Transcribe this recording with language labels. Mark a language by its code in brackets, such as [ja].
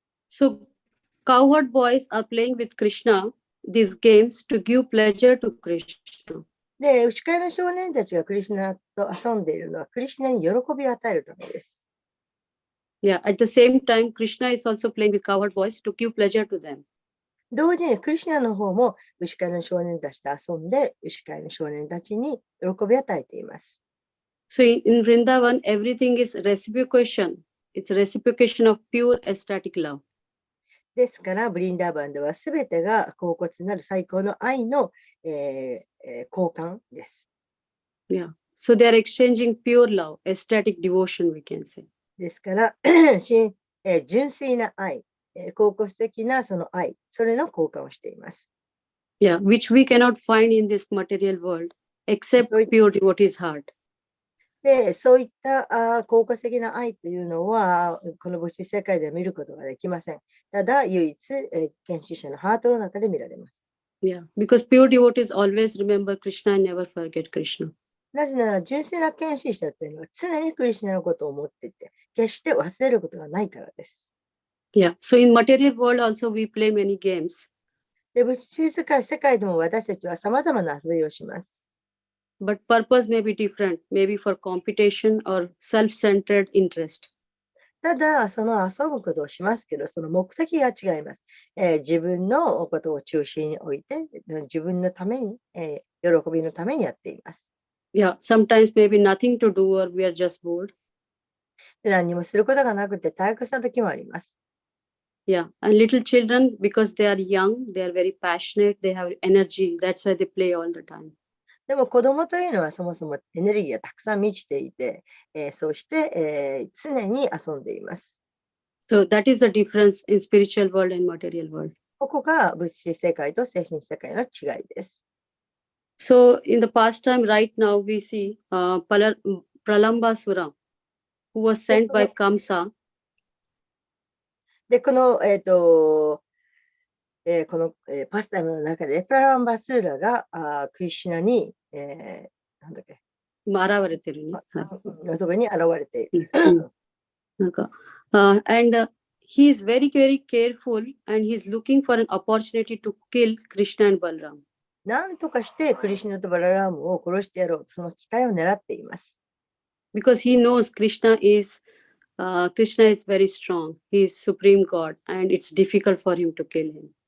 [en] So, cowherd boys are playing with Krishna these games to give pleasure to Krishna. [ja] で、牛飼いの少年たちがクリシュナと遊んでいるのは、クリシュナに喜びを与えるためです。 [en] Yeah, at the same time, Krishna is also playing with cowherd boys to give pleasure to them. [ja] 同時にクリシュナの方も牛飼いの少年たちと遊んで、牛飼いの少年たちに喜びを与えています。 [en] So in Vrindavan, everything is reciprocation. it's a reciprocation of pure ecstatic love. [ja] ですから、ブリンダーバンではすべてが恍惚なる最高の愛の、交換です。 [en] Yeah. So they are exchanging pure love, ecstatic devotion, we can say. [ja] ですから、純粋な愛、恍惚的なその愛、それの交換をしています。 [en] Yeah, which we cannot find in this material world except So it- pure devotee's heart. [ja] で、そういった恍惚的な愛というのは、この物質世界では見ることができません。ただ、唯一、献身者のハートの中で見られます。 [en] Yeah, because pure devotees always remember Krishna and never forget Krishna. [ja] なぜなら、純粋な献身者というのは常にクリシュナのことを思っていて、決して忘れることがないからです。 [en] Yeah, so in material world also we play many games, [ja] で、物質世界でも私たちは様々な遊びをします。 [en] but purpose may be different, maybe for competition or self-centered interest. [ja] ただ、その遊ぶことをしますけど、その目的が違います。自分のことを中心に置いて、自分のために、喜びのためにやっています。 [en] Yeah, sometimes maybe nothing to do or we are just bored. [ja] で、何もすることがなくて退屈な時もあります。 [en] Yeah, and little children, because they are young, they are very passionate, they have energy. That's why they play all the time. [ja] でも子供というのはそもそもエネルギーがたくさん満ちていて、そうして、常に遊んでいます。 [en] So that is the difference in spiritual world and material world. [ja] ここが物質世界と精神世界の違いです。 [en] So in the past time, right now we see Pralambasura, who was sent by Kamsa. [ja] で、この、この、パスタイムの中でプラランバスーラがクリシュナに、なんだっけ、現れてるね。のところに現れている。なんか、 [en] and he is very, very careful and he is looking for an opportunity to kill Krishna and Balram. [ja] なんとかしてクリシュナとバララームを殺してやろうと、その機会を狙っています。 [en] Because he knows Krishna is very strong. He is supreme God and it's difficult for him to kill him.